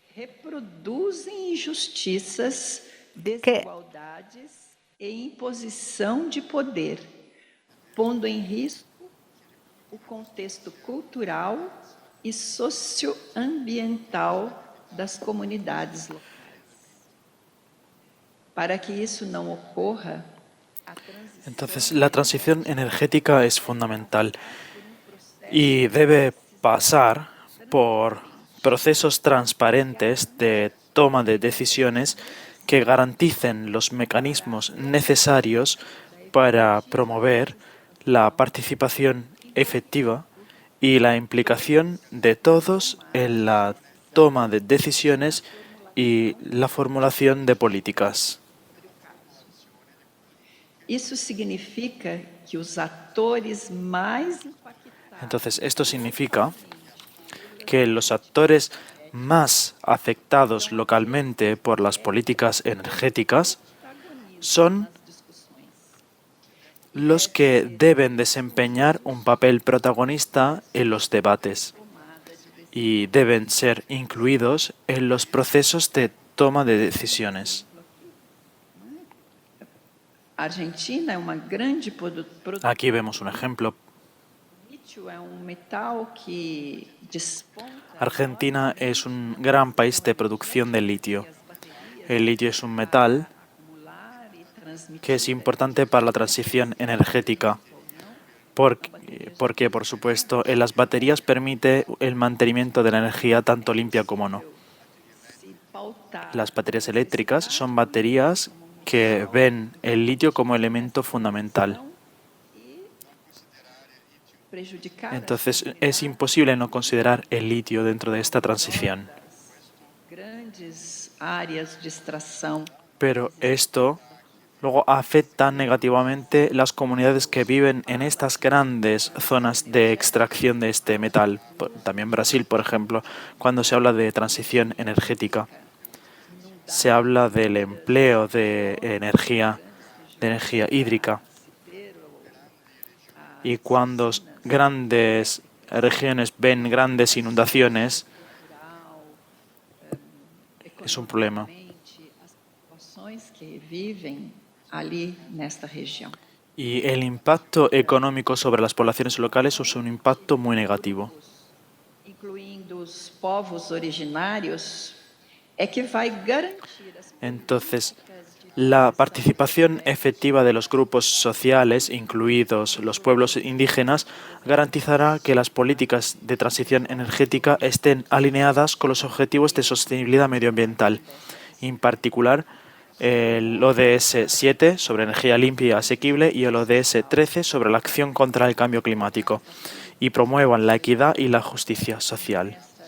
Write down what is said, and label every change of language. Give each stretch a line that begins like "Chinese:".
Portuguese: reproduzem injustiças, desigualdades e imposição de poder, pondo em risco o contexto cultural e socioambiental das comunidades locais. Para que isso não ocorra,
Spanish: Entonces, la transición energética es fundamental y debe pasar por procesos transparentes de toma de decisiones que garanticen los mecanismos necesarios para promover la participación efectiva y la implicación de todos en la toma de decisiones y la formulación de políticas.
Portuguese: isso significa que os atores mais impactados
Spanish: Entonces, esto significa que los actores más afectados localmente por las políticas energéticas son los que deben desempeñar un papel protagonista en los debates y deben ser incluidos en los procesos de toma de decisiones.
Portuguese: A Argentina é uma grande produtora.
Spanish: Aquí vemos un ejemplo.
Portuguese: Lítio é metal que desponta.
Spanish: Argentina es un gran país de producción de litio. El litio es un metal que es importante para la transición energética, porque, por supuesto, en las baterías permite el mantenimiento de la energía tanto limpia como no. Las baterías eléctricas son baterías que ven el litio como elemento fundamental. Entonces, es imposible no considerar el litio dentro de esta transición.
Portuguese: Grandes áreas de extração.
Spanish: Pero esto luego afecta negativamente las comunidades que viven en estas grandes zonas de extracción de este metal. También Brasil, por ejemplo, cuando se habla de transición energética, se habla del empleo de energía hídrica. Y cuando grandes regiones ven grandes inundaciones, es un problema.
Portuguese: Que vivem ali nesta região.
Spanish: Y el impacto económico sobre las poblaciones locales es un impacto muy negativo.
Portuguese: Incluindo os povos originários, é que vai garantir as
Spanish: Entonces, la participación efectiva de los grupos sociales, incluidos los pueblos indígenas, garantizará que las políticas de transición energética estén alineadas con los objetivos de sostenibilidad medioambiental, en particular el ODS 7 sobre energía limpia y asequible y el ODS 13 sobre la acción contra el cambio climático, y promuevan la equidad y la justicia social.